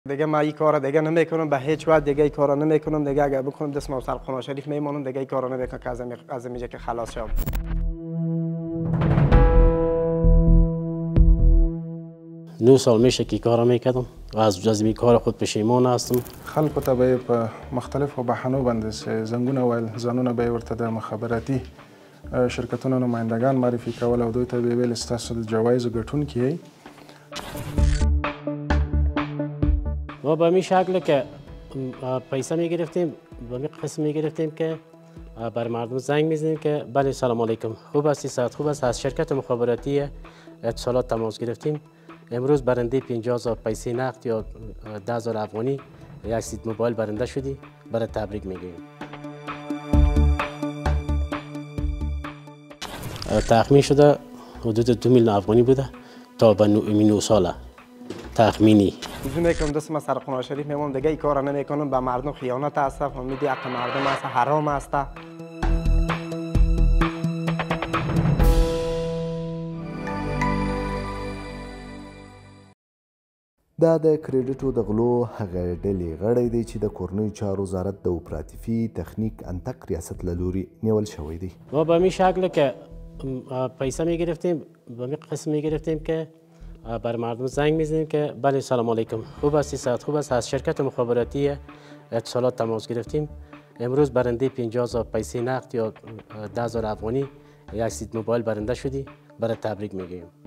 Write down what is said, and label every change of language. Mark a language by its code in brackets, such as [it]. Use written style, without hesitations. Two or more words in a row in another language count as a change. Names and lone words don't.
[fa] دیگه ما این کارا دیگه نمیکنم، به هیچ وجه دیگه این کارا نمیکنم. دیگه اگر بکنم دست ما سر قرآن شریف میمونم، دیگه این کارا نمیکنم که از اینجا که خلاص شم. 9 سال میشه که کارا میکردم و از این کار خود پشیمان هستم. [ps] خلکو ته به په مختلفو بهانو باندې زنګونه ویل، ځانونه به یې ورته د مخابراتي شرکتونو نمایندګان معرفي کول او دوی ته به یې ویل ستاسو د جوایزو ګټونکي یئ. [fa] ما به این شکل که پیسه میگرفتیم، به این قسم میگرفتیم که بر مردم زنگ میزنیم که بله [ar] سلام علیکم، [fa] خوب هستی، صحت خوب است، از شرکت مخابراتی اتصالات تماس گرفتیم. امروز برنده 50,000 پیسه نقد یا 10,000 افغانی یک سیت موبایل برنده شدی، برای تبریک میگیم. تخمین شده حدود 2 میلیون افغانی بوده تا به 9 ساله تخمینی. وضو میکنم دست ما سر قرآن شریف میمونم، دیگه این کارا نمیکنم. به مردم خیانت است، فهمیدی؟ حق مردم است، حرام است. [ps] دا د کریډټو د غلو هغه ډلې غړی دی چې د کورنیو چارو وزارت د اپراتیفي تخنیک انتق ریاست له لوري نیول شوی دی. [fa] ما به این شکل که پیسه میگرفتیم، به این قسم میگرفتیم که بر مردم زنگ میزنیم که بله [ar] سلام علیکم، [fa] خوب هستی، صحت خوب است، از شرکت مخابراتی اتصالات تماس گرفتیم. امروز برنده 50,000 پیسه نقد یا 10,000 افغانی یک سیت موبایل برنده شدی، برای تبریک میگیم.